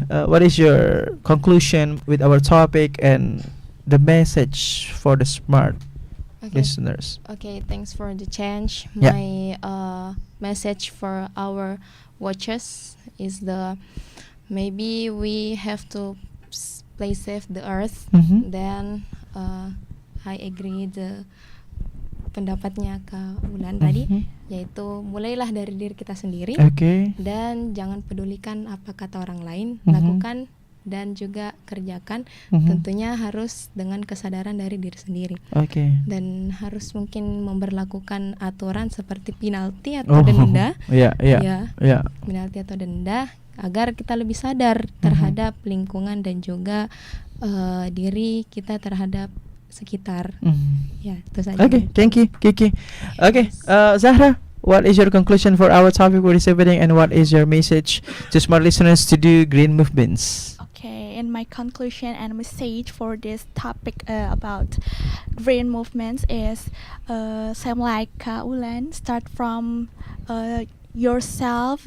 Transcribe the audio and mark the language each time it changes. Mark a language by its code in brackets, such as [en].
[en] What is your conclusion with our topic and the message for the smart listeners? Okay, thanks for the change. Yeah. My message for our watchers is maybe we have to play safe the earth. Mhm. Then I agree the [id] pendapatnya Kak Wulan tadi, yaitu mulailah dari diri kita sendiri [en] Okay. [id] dan jangan pedulikan apa kata orang lain, Mhm. lakukan dan juga kerjakan. Mhm. Tentunya harus dengan kesadaran dari diri sendiri. [en] Okay. [id] Dan harus mungkin memberlakukan aturan seperti penalti atau denda, [en] Yeah. [id] penalti atau denda agar kita lebih sadar terhadap lingkungan dan juga diri kita terhadap sekitar. Ya, itu saja. [en] Okay, thank you, Kiki. Okay, Zahra, what is your conclusion for our topic for this evening, and what is your message to smart listeners to do green movements? Okay, and my conclusion and message for this topic about green movements is same like Kak Wulan, start from yourself,